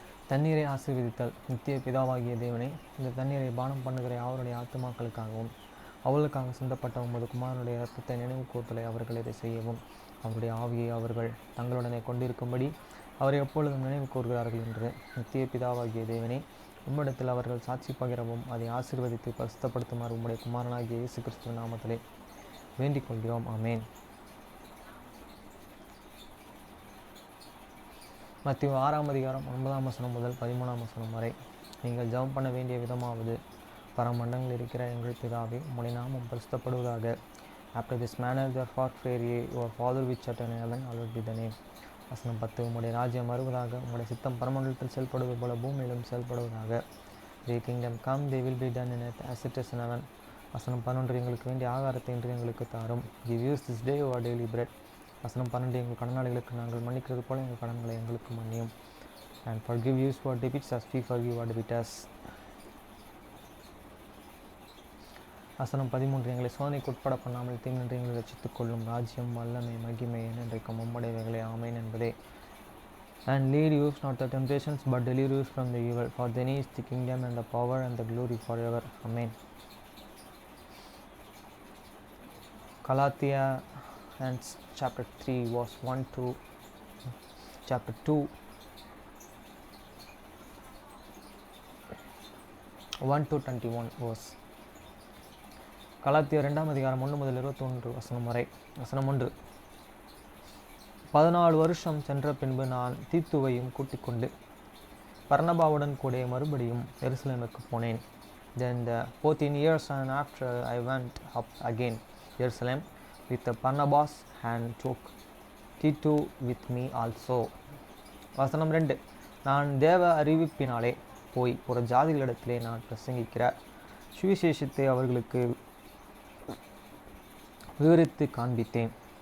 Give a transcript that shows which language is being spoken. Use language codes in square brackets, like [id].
[ta] தண்ணீரை ஆசீர்வதித்தல். நித்திய பிதாவாகிய தேவனே, இந்த தண்ணீரை பானம் பண்ணுகிற அவருடைய ஆத்துமாக்களுக்காகவும் அவளுக்காக சிந்தப்பட்ட உமது குமாரனுடைய இரத்தத்தை நினைவு கூர்த்தலை அவர்கள் இதை செய்யவும் அவருடைய ஆவியை அவர்கள் தங்களுடனே கொண்டிருக்கும்படி அவரை எப்பொழுதும் நினைவு கூறுகிறார்கள் என்று நித்திய பிதாவாகிய தேவனே, உம்மிடத்தில் அவர்கள் சாட்சி பகிரவும் அதை ஆசீர்வதித்து பரிசுத்தப்படுத்துமாறு உம்முடைய குமாரனாகிய இயேசு கிறிஸ்துவின் நாமத்திலே வேண்டிக் கொள்கிறோம். ஆமேன். மத்திய 6ஆம் அதிகாரம் 9ஆம் வசனம் முதல் 13ஆம் வசனம் வரை. நீங்கள் ஜெபம் பண்ண வேண்டிய விதமாவது, பரமண்டங்கள் இருக்கிற எங்கள் பிதாவே, உம்முடைய நாமம் பரிசுத்தப்படுவதாக. [en] After this manner therefore pray ye, your Father which art in heaven, hallowed be thy name. [ta] வசனம் 10. உம்முடைய ராஜ்யம் வருவதாக, உம்முடைய சித்தம் பரமண்டலத்தில் செயல்படுவது போல பூமியிலும் செயல்படுவதாக. [en] Thy kingdom come, they will be done in earth as it is in heaven. [ta] வசனம் 11. எங்களுக்கு வேண்டிய ஆகாரத்தை இன்று எங்களுக்கு தாரும். [en] Give us this day our daily bread. [ta] வசனம் 12. எங்கள் கடனாளிகளுக்கு நாங்கள் மன்னிக்கிறது போல எங்கள் கடன்களை எங்களுக்கு மன்னியும். [en] And forgive us our debts as we forgive our debtors. [ta] வசனம் 13. எங்களை சோதனைக்கு உட்பட பண்ணாமல் தீங்கின்றி எங்களை ரட்சித்துக் கொள்ளும். ராஜ்யம் வல்லமை மகிமை என்றைக்கும் உம்முடையவைகளே. ஆமேன் என்பதே. [en] And lead us not to temptations, but deliver us from the evil. For thine is the kingdom and the power and the glory forever. Amen. Galatians chapter 3 verse 1 to chapter 2 1 to 21 verse. [ta] கலாத்தியர் 2ஆம் அதிகாரம் 1 முதல் 21 வசனம் வரை. வசனம் 1. 14 வருஷம் சென்ற பின்பு நான் தீத்துவையும் கூட்டிக் கொண்டு பர்னபாவுடன் கூட மறுபடியும் எருசலேமுக்கு போனேன். [en] Then the 14 years and after I went up again Jerusalem with Barnabas and took Tito with me also. [ta] வசனம் 2. நான் தேவ அறிவிப்பினாலே போய் புற ஜாதிகளிடத்திலே நான் பிரசங்கிக்கிற சுவிசேஷத்தை அவர்களுக்கு விவரித்து காண்பித்தேன்.